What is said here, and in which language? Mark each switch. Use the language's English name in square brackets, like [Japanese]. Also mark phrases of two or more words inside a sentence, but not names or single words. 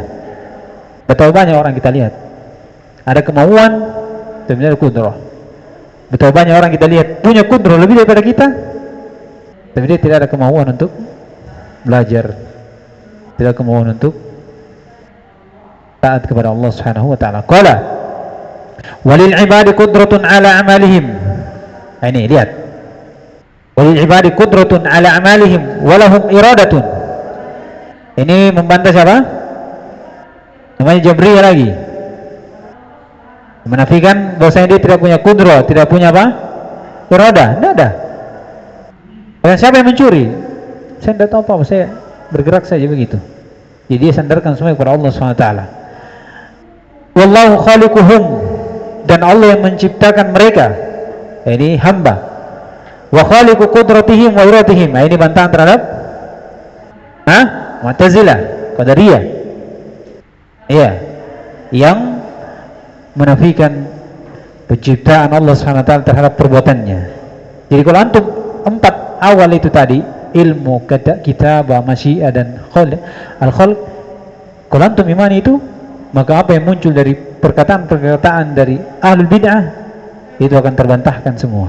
[Indonesian] Betapa banyak orang kita lihat ada kemauan, tapi tidak ada qudrah. Betapa banyak orang kita lihat punya qudrah lebih daripada kita, tapi dia tidak ada kemauan untuk belajar, tidak ada kemauan untuk taat kepada Allah [Arabic] سبحانه وتعالى. قال وللعباد قدرة على أعمالهم. [Indonesian] Ini lihat, [Arabic] وللعباد قدرة على أعمالهم ولهم إرادة. [Indonesian] Ini membantah siapa? Namanya Jabriyah lagi, menafikan bahwasanya dia tidak punya qudrah, tidak punya apa? Iradah, tidak ada. Dan siapa yang mencuri? Saya tidak tahu apa, saya bergerak saja begitu. Jadi dia sandarkan semua kepada Allah [Arabic] سبحانه وتعالى. والله خالقهم, [Indonesian] dan Allah yang menciptakan mereka, ini hamba. [Arabic] وخالق قدرتهم وإرادتهم. [Indonesian] Ini bantahan terhadap Mu'tazilah, Qadariyah. Iya, yang menafikan penciptaan Allah [Arabic] سبحانه وتعالى [Indonesian] terhadap perbuatannya. Jadi kalau antum empat awal itu tadi, ilmu, kitabah, masyiah dan al-khalq, kalau antum imani itu, maka apa yang muncul dari perkataan-perkataan dari [Arabic] أهل البدع [Indonesian] itu akan terbantahkan semua.